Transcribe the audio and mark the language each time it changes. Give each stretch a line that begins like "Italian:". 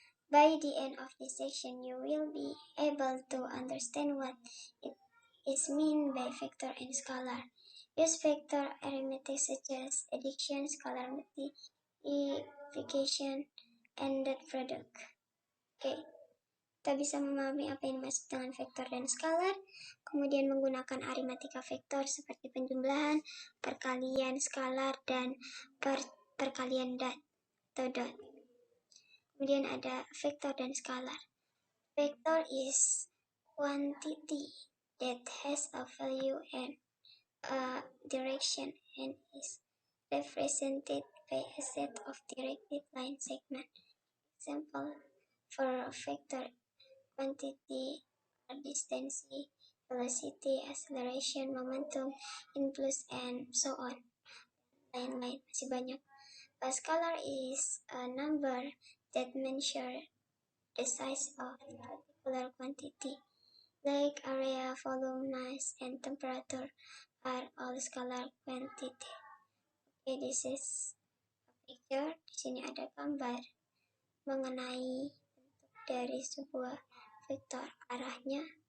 English: By the end of this section, you will be able to understand what it is meant by vector and scalar. Use vector arithmetic such as addition, scalar multiplication, and dot product. Okay.
Indonesian: Kita bisa memahami apa yang dimaksud dengan vektor dan skalar, kemudian menggunakan aritmatika vektor seperti penjumlahan, perkalian skalar, dan perkalian dot atau dot. Kemudian ada vektor dan skalar.
English: Vector is quantity that has a value and a direction and is represented by a set of directed line segments. Example for a vector: quantity are distance, velocity, acceleration, momentum, impulse, and so on.
Indonesian: Lain-lain, masih banyak.
English: A scalar is a number that measures the size of a particular quantity, like area, volume, mass, and temperature are all scalar quantity. Okay, this is a picture.
Indonesian: Di sini ada gambar mengenai bentuk dari sebuah vektor, arahnya.